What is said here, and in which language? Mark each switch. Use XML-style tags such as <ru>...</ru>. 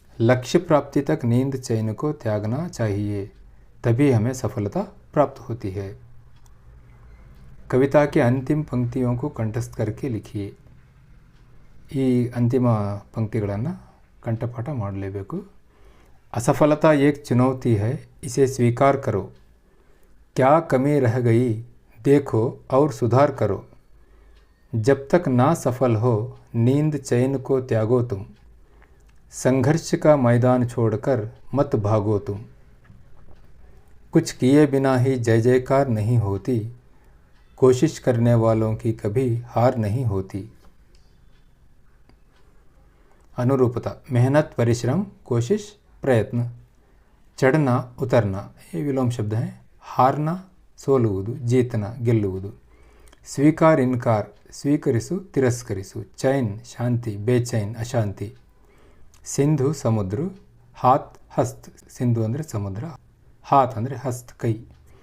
<hi>लक्ष्य प्राप्ति तक नींद चैन को त्यागना चाहिए, तभी हमें सफलता प्राप्त होती है. कविता के अंतिम पंक्तियों को कंठस्थ करके लिखिए.</hi> <kn>ಈ ಅಂತಿಮ ಪಂಕ್ತಿಗಳನ್ನು ಕಂಠಪಾಠ ಮಾಡಲೇಬೇಕು.</kn> <hi>असफलता एक चुनौती है, इसे स्वीकार करो. क्या कमी रह गई देखो और सुधार करो. जब तक ना सफल हो नींद चैन को त्यागो तुम. संघर्ष का मैदान छोड़कर मत भागो तुम. कुछ किए बिना ही जय जयकार नहीं होती. कोशिश करने वालों की कभी हार नहीं होती. अनुरूपता: मेहनत परिश्रम, कोशिश प्रयत्न. चढ़ना उतरना, ये विलोम शब्द हैं.</hi> <kn>हारना ಸೋಲುವುದು, ಜೀತನ ಗೆಲ್ಲುವುದು. ಸ್ವೀಕಾರ ಇನ್ಕಾರ, ಸ್ವೀಕರಿಸು ತಿರಸ್ಕರಿಸು. ಚೈನ್ ಶಾಂತಿ, ಬೇಚೈನ್ ಅಶಾಂತಿ. ಸಿಂಧು ಸಮುದ್ರ, ಹಾತ್ ಹಸ್ತ್. ಸಿಂಧು ಅಂದರೆ ಸಮುದ್ರ, ಹಾತ್ ಅಂದರೆ ಹಸ್ತ್ ಕೈ.</kn>